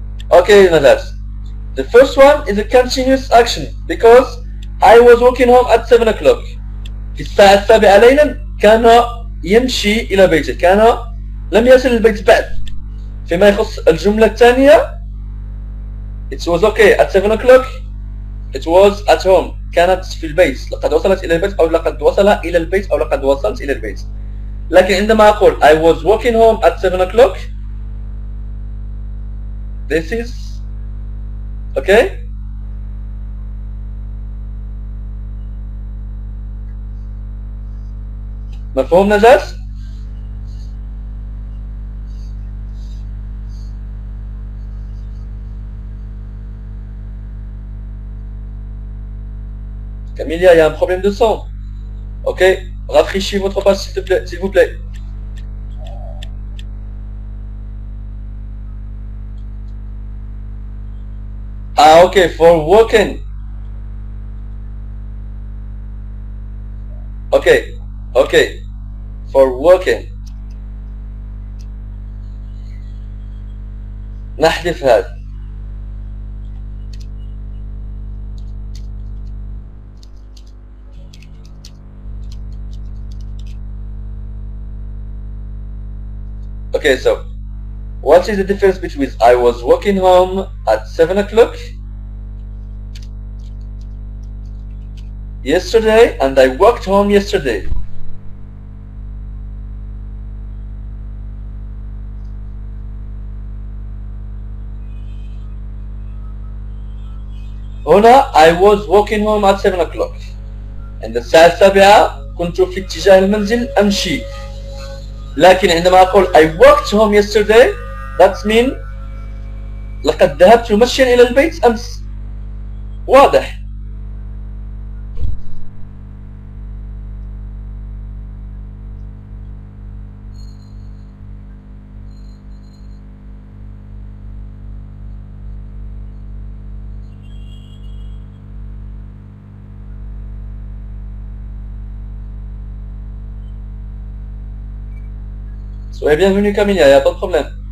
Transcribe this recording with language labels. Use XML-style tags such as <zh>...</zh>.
<en>Okay, Nadas. The first one is a continuous action because I was walking home at 7 o'clock.</en> <ar>في الساعة السابعة ليلا كان يمشي إلى بيته، كان لم يصل البيت بعد. فيما يخص الجملة الثانية</ar> <en>it was okay at 7 o'clock, it was at home،</en> <ar>كانت في البيت، لقد وصلت إلى البيت أو لقد وصل إلى البيت أو لقد وصلت إلى البيت. لكن عندما أقول</ar> <en>I was walking home at 7 o'clock this is okay.</en> <ar>مفهوم نجاة؟</ar> <fr>Camélia, il y a un problème de son. Ok, rafraîchissez votre page s'il vous plaît.</fr> <en>Ah, ok, for walking. Ok, for walking.</en> <ar>نحذف هذا.</ar> <en>Okay, so what is the difference between I was walking home at 7 o'clock yesterday and I walked home yesterday?</en> <ar>هنا</ar> <en>I was walking home at 7 o'clock.</en> <ar>عند الساعة السابعة كنت في اتجاه المنزل أمشي. لكن عندما أقول</ar> <en>I walked home yesterday that means</en> <ar>لقد ذهبت مشيا إلى البيت أمس. واضح؟</ar> <fr>Soyez bienvenue Camélia, il n'y a pas de problème.</fr>